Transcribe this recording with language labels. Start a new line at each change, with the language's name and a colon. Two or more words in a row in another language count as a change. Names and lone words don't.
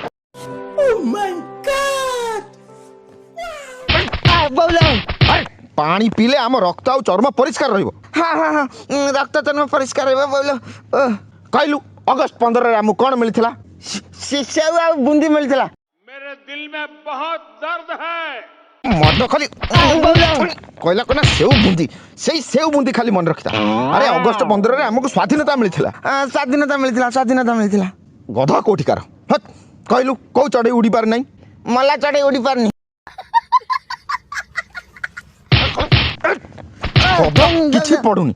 Odia: ପାଣି ପିଇଲେ ଆମ ରକ୍ତ ଆଉ ଚର୍ମ ପରିଷ୍କାର ରହିବ। ହଁ ହଁ ହଁ ରକ୍ତ ଚର୍ମ ପରିଷ୍କାର ରହିବ ବୋଇଲ। କହିଲୁ ଅଗଷ୍ଟ 15ରେ ଆମକୁ କ'ଣ ମିଳିଥିଲା? ସେଉ ଆଉ ବୁନ୍ଦି ମିଳିଥିଲା।
Hindi: मेरे दिल में बहुत दर्द है।
Odia: ମଦ ଖାଲି କହିଲା କହିଲା ସେଉ ବୁନ୍ଦି, ସେଇ ସେଉ ବୁନ୍ଦି ଖାଲି ମନେ ରଖିଥା। ଆରେ ଅଗଷ୍ଟ 15ରେ ଆମକୁ ସ୍ୱାଧୀନତା ମିଳିଥିଲା। ସ୍ୱାଧୀନତା ମିଳିଥିଲା ସ୍ୱାଧୀନତା ମିଳିଥିଲା। ଗଧ କୋଉଠିକାର। କହିଲୁ କୋଉ ଚଢ଼େଇ ଉଡ଼ି ପାରେ ନାହିଁ? ମଲା ଚଢ଼େଇ ଉଡ଼ି ପାରୁନି। ଗଧ କିଛି ପଡୁନି।